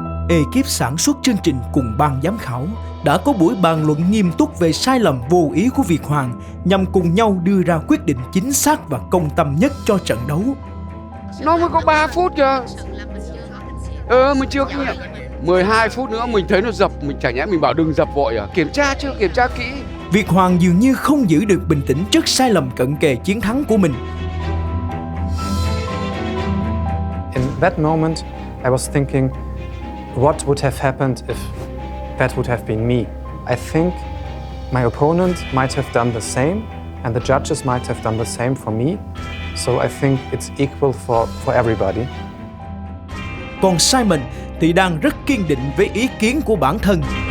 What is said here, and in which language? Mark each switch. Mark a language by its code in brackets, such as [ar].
[vi] Ekip sản xuất chương trình cùng ban giám khảo đã có buổi bàn luận nghiêm túc về sai lầm vô ý của Việt Hoàng nhằm cùng nhau đưa ra quyết định chính xác và công tâm nhất cho trận đấu. Nó mới có 3 phút kìa. Mình chưa kinh nghiệm. 12 phút nữa mình thấy nó dập, mình chả nhẽ mình bảo đừng dập vội à? Kiểm tra chưa, kiểm tra kỹ. Việt Hoàng dường như không giữ được bình tĩnh trước sai lầm cận kề chiến thắng của mình. [en] In that moment, I was thinking, what would have happened if that would have been me? I think my opponent might have done the same, and the judges might have done the same for me. So I think it's equal for everybody. [vi] Còn Simon thì đang rất kiên định với ý kiến của bản thân.